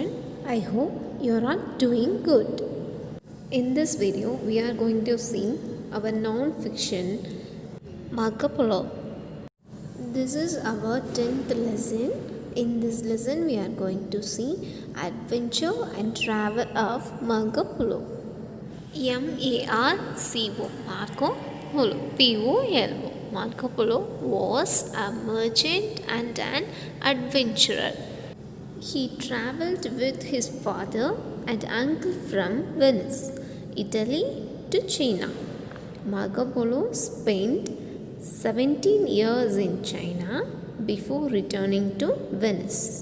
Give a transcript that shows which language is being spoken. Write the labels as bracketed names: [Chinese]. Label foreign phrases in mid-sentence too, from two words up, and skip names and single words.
[English] I hope you are all doing good. In this video we are going to see our non-fiction Marco Polo. This is our 10th lesson. In this lesson we are going to see adventure and travel of Marco Polo. M-A-R-C-O Marco Polo P-O-L-O. Marco Polo was a merchant and an adventurer. He travelled with his father and uncle from Venice, Italy to China. Marco Polo spent 17 years in China before returning to Venice.